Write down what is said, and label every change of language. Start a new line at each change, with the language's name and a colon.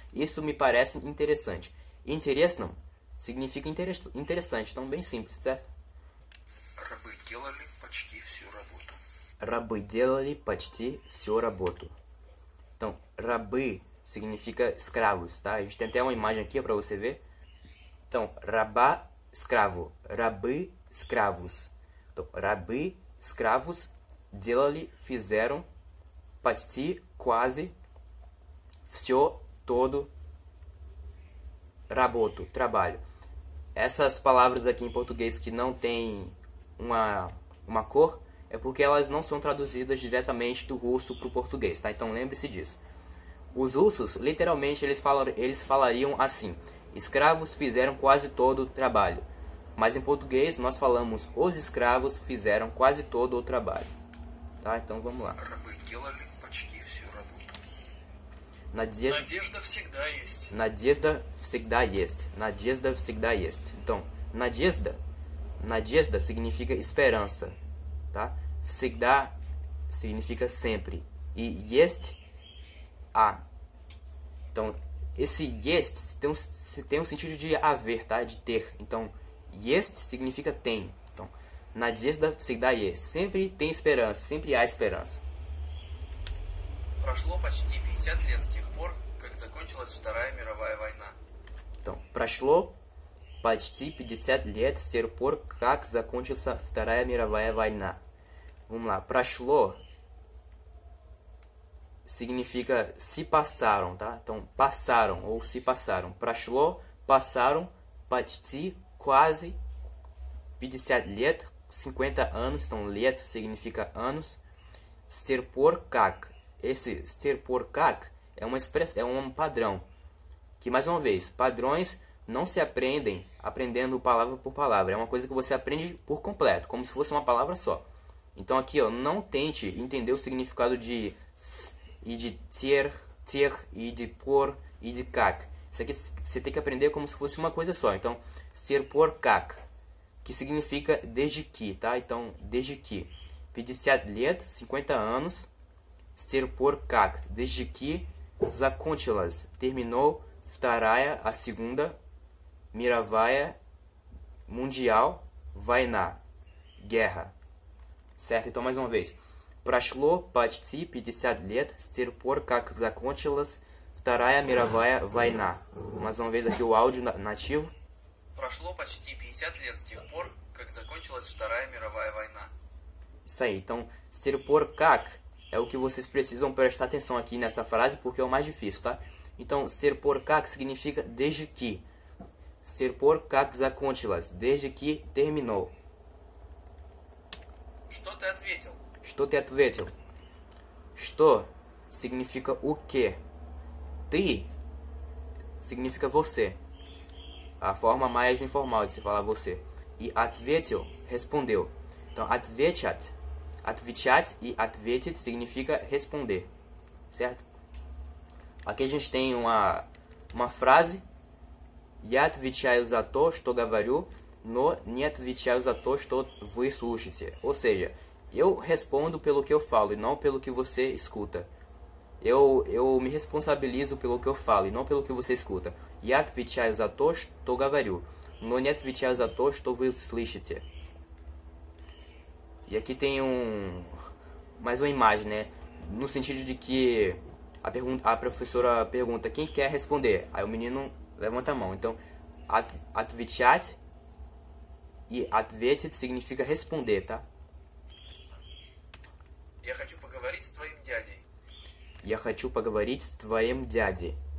Portuguese: Isso me parece interessante. Интересным significa interessante. Então, bem simples, certo?
Russian: Рабы делали почти всю работу. Рабы делали почти всю работу.
Portuguese: Então, рабы significa escravos, tá? A gente tem até uma imagem aqui para você ver. Então, раба, escravo. Рабы, escravos. Então, рабы, escravos, делали, fizeram, почти, quase, всё, todo, работу, trabalho. Essas palavras aqui em português que não tem uma cor, é porque elas não são traduzidas diretamente do russo para o português, tá? Então lembre-se disso. Os russos, literalmente, eles falariam assim: escravos fizeram quase todo o trabalho. Mas em português nós falamos: os escravos fizeram quase todo o trabalho. Tá? Então vamos lá.
Russian: Рабы делали почти всю работу. Надежда всегда есть. Надежда всегда есть. Надежда всегда есть. Então, надежда
Portuguese: significa esperança. tá? Всегда significa sempre. E есть há. Então, esse есть tem um sentido de haver, tá? De ter. Então, есть significa tem.
Russian: Então, надежда всегда есть.
Portuguese: Sempre tem esperança, sempre há esperança.
Russian: Прошло почти 50 лет с тех пор, как закончилась Вторая мировая война. Então, прошло почти 50 лет с тех пор, как закончилась Вторая мировая война.
Portuguese: Vamos lá. Прошло significa se passaram, tá? Então, passaram ou se passaram. Прошло, passaram, почти, quase, 50 лет, 50 anos. Então, лет significa anos.
Russian: С тех пор как.
Portuguese: Esse
Russian: с тех пор как
Portuguese: é uma expressão, é um padrão. Que, mais uma vez, padrões não se aprendem aprendendo palavra por palavra. É uma coisa que você aprende por completo, como se fosse uma palavra só. Então aqui, ó, não tente entender o significado de s e de ter e de por e de как. Isso aqui você tem que aprender como se fosse uma coisa só. Então,
Russian: с тех пор как,
Portuguese: que significa desde que, tá? Então, desde que. 50 лет, 50 anos.
Russian: С тех пор как, desde que.
Portuguese: Закончилась, terminou. Вторая, a segunda. Мировая, mundial. Война, guerra. Certo? Então, mais uma vez.
Russian: Прошло почти 50 лет с тех пор, как закончилась Вторая мировая война.
Portuguese: Mais uma vez aqui o áudio nativo.
Russian: Прошло почти 50 лет с тех пор, как закончилась Вторая мировая война.
Portuguese: Isso aí. Então,
Russian: с тех пор как
Portuguese: é o que vocês precisam prestar atenção aqui nessa frase, porque é o mais difícil, tá? Então,
Russian: с тех пор как
Portuguese: significa desde que.
Russian: С тех пор как закончилась,
Portuguese: desde que terminou.
Russian: Что ты ответил? Что ты ответил?
Portuguese: Что significa o que. Ты significa você. A forma mais informal de se falar você. E ответил, respondeu. Então, отвечать. Отвечать e ответить significa responder. Certo? Aqui a gente tem uma frase.
Russian: Я отвечаю за то, что говорю, но не отвечаю за то, что вы слушаете.
Portuguese: Ou seja, eu respondo pelo que eu falo e não pelo que você escuta. Eu me responsabilizo pelo que eu falo e não pelo que você escuta.
Russian: Я отвечаю за то, что говорю, но не отвечаю за то, что вы слышите.
Portuguese: E aqui tem mais uma imagem, né? No sentido de que a professora pergunta quem quer responder. Aí o menino levanta a mão. Então, отвечать e ответить significa responder, tá?
Russian: Я хочу поговорить с твоим дядей. Я хочу поговорить с твоим дядей.